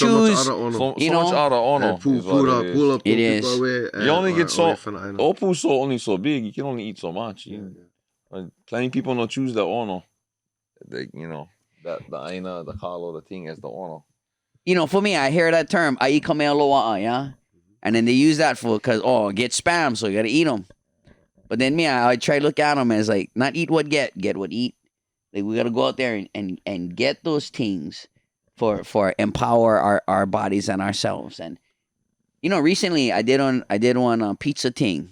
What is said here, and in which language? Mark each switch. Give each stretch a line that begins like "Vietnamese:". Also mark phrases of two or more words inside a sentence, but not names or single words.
Hawai'i Creole English: other ono. Pull up. It is. You only get so... Opu's only so big. You can only eat so much. Plenty people don't choose the ono. The aina, the kalo, the thing as the ono. For me, I hear that term,
Hawaiian: ai ka mea loa'a,
Hawai'i Creole English: yeah? And then they use that for, because, get spam, so you got to eat them. But then me, I try to look at them as like, not eat what get what eat. Like, we got to go out there and get those things for empower our bodies and ourselves. And, recently I did one pizza thing.